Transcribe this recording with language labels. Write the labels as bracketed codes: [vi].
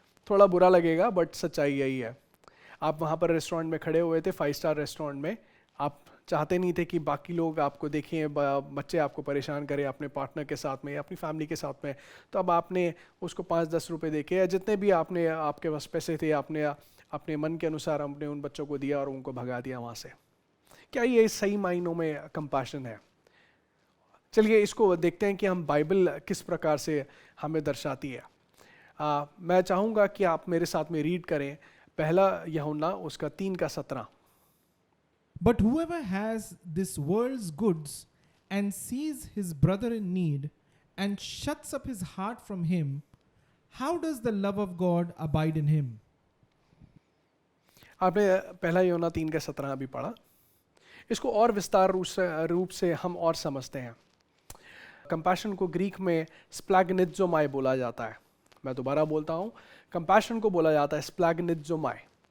[hi] थोड़ा बुरा लगेगा बट सच्चाई यही है। आप वहाँ पर रेस्टोरेंट में खड़े हुए थे, 5 स्टार रेस्टोरेंट में, आप चाहते नहीं थे कि बाकी लोग आपको देखें, बच्चे आपको परेशान करें अपने पार्टनर के साथ में या अपनी फैमिली के साथ में, तो अब आपने उसको 5-10 रुपये देके या जितने भी आपके पास पैसे थे आपने अपने मन के अनुसार अपने उन बच्चों को दिया और उनको भगा दिया वहाँ से। क्या ये सही मायनों में कंपैशन है? चलिए इसको देखते हैं कि हम बाइबल किस प्रकार से हमें दर्शाती है। मैं चाहूँगा कि आप मेरे साथ में रीड करें पहला यूहन्ना उसका 3:17। [en] But whoever has this world's goods and sees his brother in need and shuts up his heart from him, how does the love of God abide in him? [hi] आपने पहला यूहन्ना 3:17 अभी पढ़ा। इसको और विस्तार रूप से हम और समझते हैं। कंपैशन को ग्रीक में स्प्लैगनिज़ोमाई बोला जाता है। मैं दोबारा बोलता हूँ, कंपैशन को बोला जाता है स्प्लैगनिज़ोमाई।